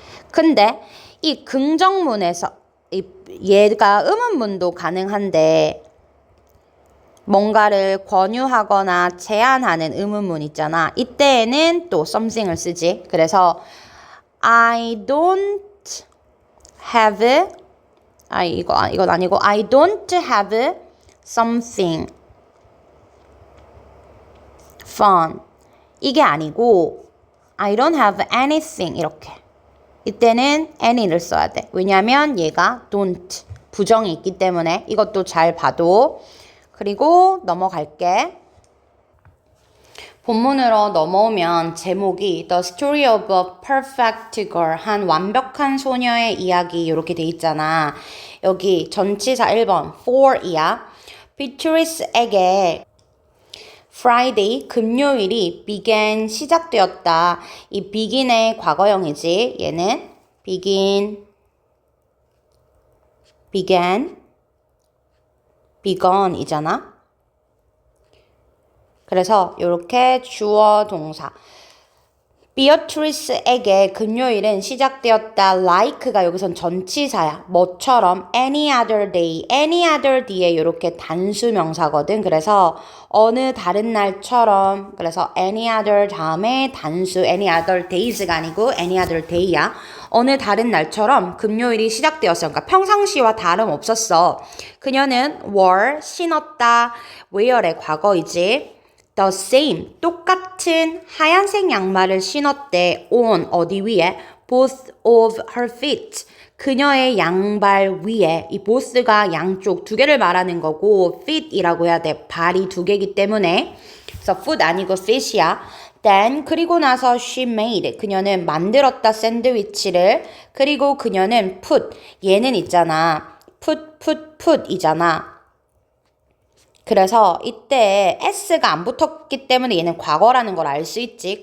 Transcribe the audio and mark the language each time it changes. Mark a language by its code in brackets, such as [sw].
[ko] 근데 이 긍정문에서 얘가 의문문도 가능한데 뭔가를 권유하거나 제안하는 의문문 있잖아. 이때에는 또 something을 쓰지. 그래서 I don't have 이건 아니고 [en] I don't have something fun. [ko] 이게 아니고 [en] I don't have anything [ko] 이렇게. 이때는 any를 써야 돼. 왜냐면 얘가 don't 부정이 있기 때문에 이것도 잘 봐도. 그리고 넘어갈게. 본문으로 넘어오면 제목이 [en] The Story of a Perfect Girl, [ko] 한 완벽한 소녀의 이야기 이렇게 돼 있잖아. 여기 전치사 1번 for이야. Beatrice에게 Friday, 금요일이 began, 시작되었다. 이 begin의 과거형이지. 얘는 began, begun이잖아. 그래서 이렇게 주어 동사. Beatrice에게 금요일은 시작되었다. like가 여기선 전치사야. 뭐처럼 any other day에 이렇게 단수 명사거든. 그래서 어느 다른 날처럼. 그래서 any other 다음에 단수 any other days가 아니고 any other day야. 어느 다른 날처럼 금요일이 시작되었어. 그러니까 평상시와 다름없었어. 그녀는 wore 신었다. wear의 과거이지. The same, 똑같은 하얀색 양말을 신었대. on, 어디 위에? [en] both of her feet. [ko] 그녀의 양발 위에. 이 both가 양쪽 두 개를 말하는 거고 feet이라고 해야 돼. 발이 두 개이기 때문에. 그래서 foot 아니고 feet이야. Then, 그리고 나서 she made. 그녀는 만들었다 샌드위치를. 그리고 그녀는 put. 얘는 있잖아. put 이잖아. 그래서 이때 s가 안 붙었기 때문에 얘는 과거라는 걸 알 수 있지.